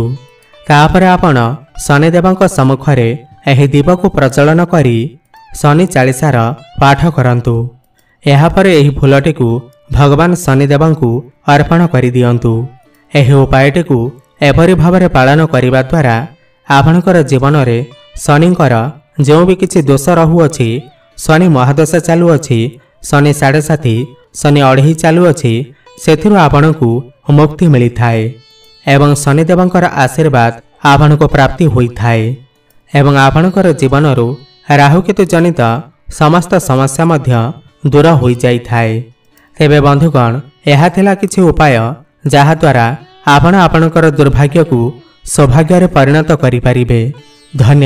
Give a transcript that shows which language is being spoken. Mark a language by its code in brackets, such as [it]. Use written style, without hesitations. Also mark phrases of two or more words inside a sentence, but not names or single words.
[or] ତାପରେ ଆପଣ ଶନିଦେବଙ୍କ ସମ୍ମୁଖରେ ଏହି ଦୀପ କୁ ପ୍ରଜ୍ୱଳନ କରି ଶନି ଚାଳିଶାର ପାଠ କରନ୍ତୁ। ତାପରେ ଏହି ଫୁଲଟି କୁ ଭଗବାନ ଶନିଦେବଙ୍କୁ ଅର୍ପଣ କରି ଦିଅନ୍ତୁ। ଏହି ଉପାୟଟି କୁ ଏପରି ଭାବରେ ପାଳନ କରିବା ଦ୍ୱାରା ଆପଣଙ୍କର ଜୀବନ ରେ ଶନିଙ୍କର [hi] जो भी [or] କିଛି ଦୋଷ ରହୁଛି, ଶନି ମହାଦଶା ଚାଲୁଛି, ଶନି 7.5, ଶନି 2.5 ଚାଲୁଛି, ସେଥିରୁ ଆପଣଙ୍କୁ ମୁକ୍ତି ମିଳିଥାଏ ଏବଂ ଶନିଦେବଙ୍କର ଆଶୀର୍ବାଦ ଆପଣଙ୍କୁ ପ୍ରାପ୍ତି ହୋଇଥାଏ ଏବଂ ଆପଣଙ୍କର ଜୀବନରୁ ରାହୁକେତୁ ଜନିତ ସମସ୍ତ ସମସ୍ୟା ମଧ୍ୟ ଦୂର ହୋଇ ଯାଇଥାଏ। ତେବେ ବନ୍ଧୁଗଣ ଏହା ଥିଲା କିଛି ଉପାୟ ଯାହା ଦ୍ୱାରା ଆପଣ ଆପଣଙ୍କର ଦୁର୍ଭାଗ୍ୟ କୁ ସୌଭାଗ୍ୟ ରେ ପରିଣତ କରି ପାରିବେ।